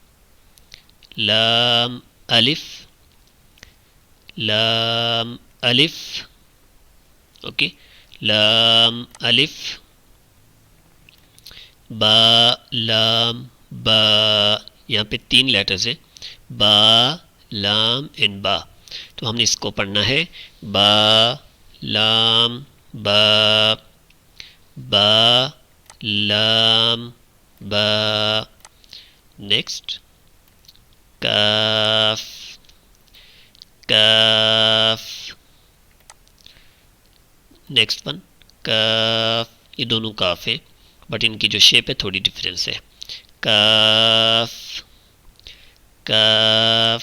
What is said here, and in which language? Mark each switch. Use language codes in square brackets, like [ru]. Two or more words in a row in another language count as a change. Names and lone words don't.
[ur] لام الف، لام الف، اوکے، لام الف، با، لام، با، یہاں پہ 3 لیٹرز ہیں، با، لام اینڈ با۔ تو ہم نے اس کو پڑھنا ہے با، لام، با، با، لام، با۔ نیکسٹ کاف، کاف۔ [en] next one [ur] کاف، یہ دونوں کاف ہیں، بٹ ان کی جو شیپ ہے تھوڑی ڈفرینس ہے۔ کاف، کاف۔